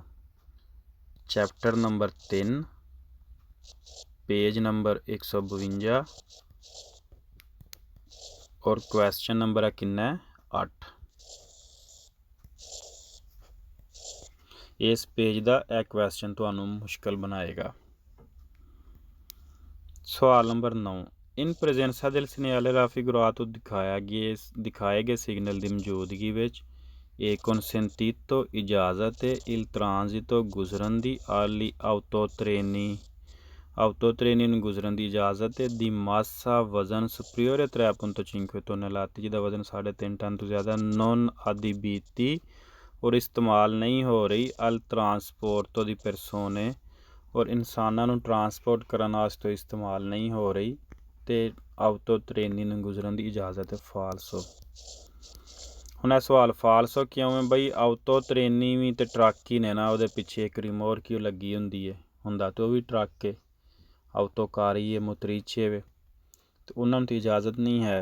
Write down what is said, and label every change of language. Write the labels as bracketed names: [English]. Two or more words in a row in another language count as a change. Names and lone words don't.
[English] chapter number 3 page number 152 [Punjabi] ਔਰ [English] question number [Punjabi] ਹੈ ਕਿੰਨਾ 8। ਇਸ ਪੇਜ ਦਾ ਇਹ ਕੁਐਸਚਨ ਤੁਹਾਨੂੰ ਮੁਸ਼ਕਲ ਬਣਾਏਗਾ। ਸਵਾਲ ਨੰਬਰ 9 [Italian] in presenza del segnale raffigurato [Punjabi] ਦਿਖਾਏ ਗਏ ਸਿਗਨਲ ਦੀ ਮੌਜੂਦਗੀ ਵਿੱਚ ਇਹ consentito ਇਜਾਜ਼ਤ ਹੈ [Italian] il transito [Punjabi] ਗੁਜ਼ਰਨ ਦੀ ali autotreni ਨੂੰ ਗੁਜ਼ਰਨ ਦੀ ਇਜਾਜ਼ਤ ਹੈ ਦੀ ਮਾਸਾ ਵਜ਼ਨ ਸੁਪਰੀਓਰੇ 3.5 tonnellate ਜਿਹਦਾ ਵਜ਼ਨ 3.5 ਟਨ ਤੋਂ ਜ਼ਿਆਦਾ [Italian] non adibiti [Punjabi] ਔਰ ਇਸਤੇਮਾਲ ਨਹੀਂ ਹੋ ਰਹੀ [Italian] al trasporto di persone [Punjabi] ਔਰ ਇਨਸਾਨਾਂ ਨੂੰ ਟਰਾਂਸਪੋਰਟ ਕਰਨ ਵਾਸਤੇ ਇਸਤੇਮਾਲ ਨਹੀਂ ਹੋ ਰਹੀ ਅਤੇ autotreni ਨੂੰ ਗੁਜ਼ਰਨ ਦੀ ਇਜਾਜ਼ਤ ਹੈ। ਫਾਲਸੋ ਹੁਣ ਇਹ ਸਵਾਲ ਫਾਲਸੋ ਕਿਉਂ ਹੈ ਬਈ autotreni ਵੀ ਤਾਂ ਟਰੱਕ ਹੀ ਨੇ ਨਾ ਉਹਦੇ ਪਿੱਛੇ ਇੱਕ ਰਿਮੋਰਕਿਓ ਲੱਗੀ ਹੁੰਦੀ ਹੈ ਹੁੰਦਾ ਤਾਂ ਉਹ ਵੀ ਟਰੱਕ ਹੈ autocarri ਹੈ motrice ਵੇ ਅਤੇ ਉਹਨਾਂ ਨੂੰ ਤਾਂ ਇਜਾਜ਼ਤ ਨਹੀਂ ਹੈ।